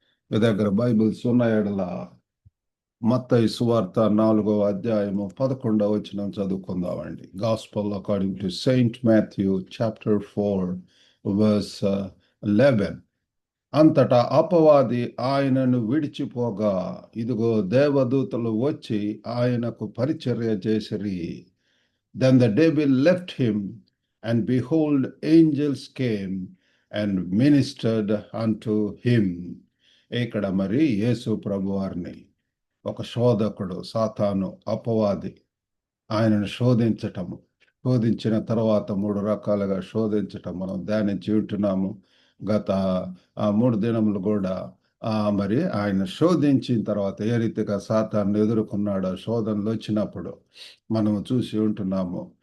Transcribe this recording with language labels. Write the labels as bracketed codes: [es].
[te] మీ దగ్గర బైబిల్స్ ఉన్న ఎడల మత్తయి సువార్త 4వ అధ్యాయము 11వ వచనం చదువుకుందామండి. [en] Gospel according to Saint Matthew chapter 4 verse 11. [te] అంతటా అపవాది ఆయనను విడిచిపోగా ఇదిగో దేవదూతలు వచ్చి ఆయనకు పరిచర్య చేసిరి. [en] Then the devil left him, and behold, angels came and ministered unto him. [te] ఇక్కడ మరి యేసు ప్రభువారిని ఒక శోధకుడు సాతాను అపవాది ఆయనను శోధించిన తర్వాత 3 రకాలుగా శోధించటం మనం ధ్యానించి ఉంటున్నాము. గత 3 దినములు కూడా మరి ఆయన శోధించిన తర్వాత ఏ రీతిగా సాతాను ఎదుర్కొన్నాడో శోధనలు వచ్చినప్పుడు మనము చూసి ఉంటున్నాము.